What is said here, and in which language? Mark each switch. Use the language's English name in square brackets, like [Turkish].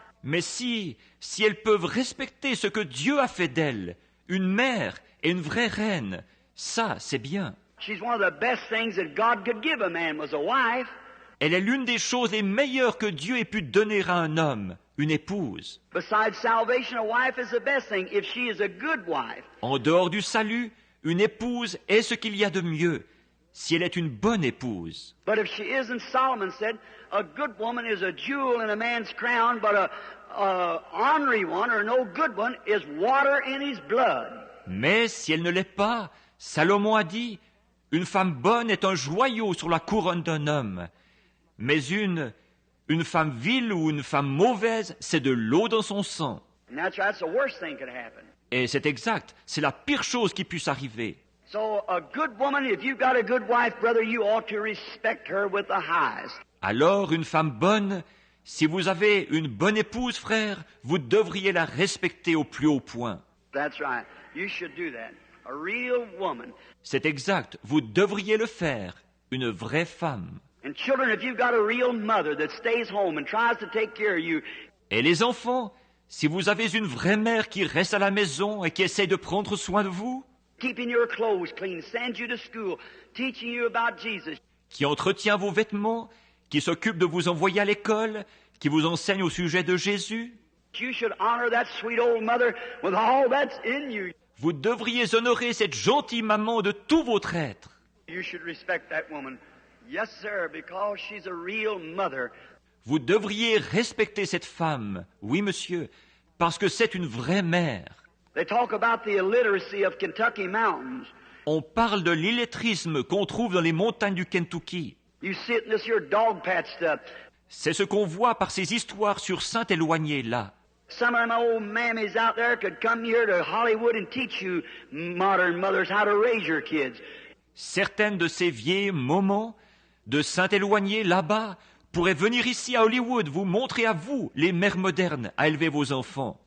[French] Mais si elles peuvent respecter ce que Dieu a fait d'elles, une mère et une vraie reine, ça, c'est bien. [English] She's one of the best things that God could give a man was a wife. [French] Elle est l'une des choses les meilleures que Dieu ait pu donner à un homme, une épouse. [English] Besides salvation, a wife is the best thing if she is a good wife. [French] En dehors du salut, une épouse est ce qu'il y a de mieux, si elle est une bonne épouse. [English] But if she isn't, Solomon said, a good woman is a jewel in a man's crown, but a ornery one or no good one is water in his blood. [French] Mais si elle ne l'est pas, Salomon a dit, une femme bonne est un joyau sur la couronne d'un homme. Mais une femme vile ou une femme mauvaise, c'est de l'eau dans son sang. [English] And that's the worst thing could happen. [French] Et c'est exact, c'est la pire chose qui puisse arriver. [English] So a good woman, if you've got a good wife, brother, you ought to respect her with the highest. [French] Alors, une femme bonne, si vous avez une bonne épouse, frère, vous devriez la respecter au plus haut point. [English] That's right. You should do that. A real woman. [French] C'est exact, vous devriez le faire, une vraie femme. [English] And children, if you've got a real mother that stays home and tries to take care of you, [French] Et les enfants, si vous avez une vraie mère qui reste à la maison et qui essaie de prendre soin de vous, [English] keeping your clothes clean, sends you to school, teaching you about Jesus, [French] qui entretient vos vêtements, qui s'occupe de vous envoyer à l'école, qui vous enseigne au sujet de Jésus, [English] you should honor that sweet old mother with all that's in you. [French] vous devriez honorer cette gentille maman de tout votre être. [English] You should respect that woman. Yes, sir, because she's a real mother. [French] Vous devriez respecter cette femme, oui monsieur, parce que c'est une vraie mère. [English] They talk about the illiteracy of Kentucky mountains. [French] On parle de l'illettrisme qu'on trouve dans les montagnes du Kentucky. [English] You see it in this here dog patch stuff. [French] C'est ce qu'on voit par ces histoires sur Saint-Éloigné là. [English] Some of them old mammies out there could come here to Hollywood and teach you modern mothers how to raise your kids. [French] Certaines de ces vieilles moments de Saint-Éloigné là-bas pourraient venir ici à Hollywood vous montrer à vous, les mères modernes, à élever vos enfants.